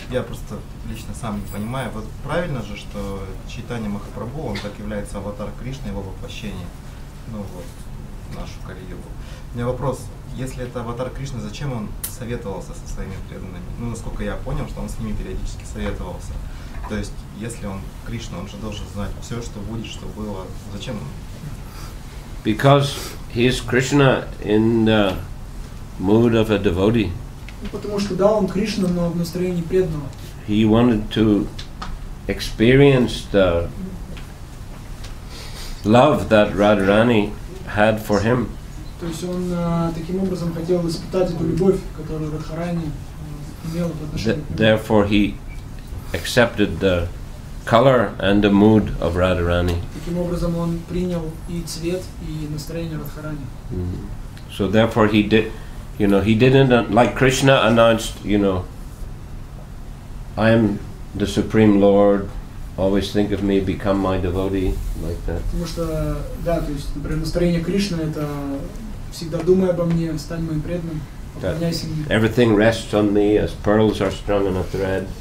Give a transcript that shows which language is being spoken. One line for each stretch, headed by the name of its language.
Russian: Я просто лично сам не понимаю. Вот правильно же, что Чайтанья Махапрабху, он так является аватар Кришны, его воплощение, ну вот, в нашу Кали-югу. У меня вопрос, если это аватар Кришны, зачем он советовался со своими преданными? Ну, насколько я понял, что он с ними периодически советовался. То есть, если он Кришна, он же должен знать все, что будет, что было. Зачем он?
English: Because he is Krishna in the mood of a devotee.
Russian: Потому что, да, он Кришна, но в настроении преданного.
English: He wanted to experience the love that Radharani had for him.
Russian: То есть он таким образом хотел испытать эту любовь, которую Радхарани имела в отношении.
English: Therefore he accepted the color and the mood of Radharani.
Russian: Таким образом он принял и цвет, и настроение Радхарани.
English: So therefore he did, he didn't, like Krishna announced, I am the Supreme Lord, always think of me, become my devotee, like that.
Russian: Потому что, да, то есть, например, настроение Кришны это всегда думай обо мне, стань моим преданным, поклоняйся мне.
English: Everything rests on me as pearls are strung on a thread.